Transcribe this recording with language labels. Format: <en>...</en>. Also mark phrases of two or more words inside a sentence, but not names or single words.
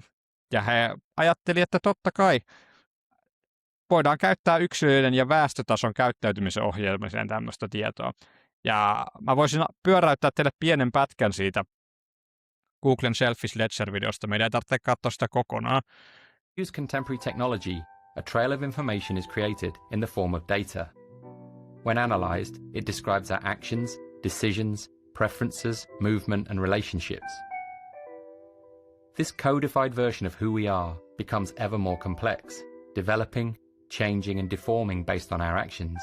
<fi>Ja he ajattelivat, että totta kai voidaan käyttää yksilöiden ja väestötason käyttäytymisen ohjelmiseen tämmöistä tietoa. Ja mä voisin pyöräyttää teille pienen pätkän siitä Googlen Selfish Ledger-videosta. Meidän ei tarvitse katsoa sitä kokonaan.</fi> <en>Use contemporary technology, a trail of information is created in the form of data. When analyzed, it describes our actions, decisions, preferences, movement, and relationships. This codified version of who we are becomes ever more complex, developing, changing, and deforming based on our actions.</en>